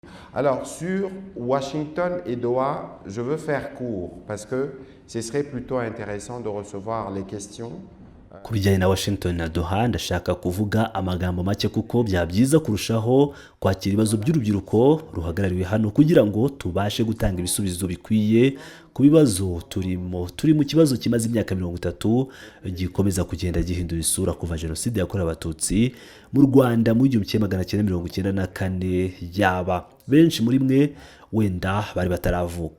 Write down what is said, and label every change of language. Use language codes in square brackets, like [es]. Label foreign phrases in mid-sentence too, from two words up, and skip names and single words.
[fr] Alors, sur Washington et Doha, je veux faire court parce que ce serait plutôt intéressant de recevoir les questions. [rw] Ku bijyanye na Washington na Doha ndashaka kuvuga amagambo make kuko byaba byiza kurushaho kwakira ibibazo by'urubyiruko ruhagarariwe hano kugira ngo tubashe gutanga ibisubizo bikwiye ku bibazo turi mu kibazo kimaze imyaka 30 gikomeza kugenda gihindura isura kuva jenoside yakorewe abatutsi mu Rwanda mu 1994 yaba benshi muri mwe wenda bari bataravuka.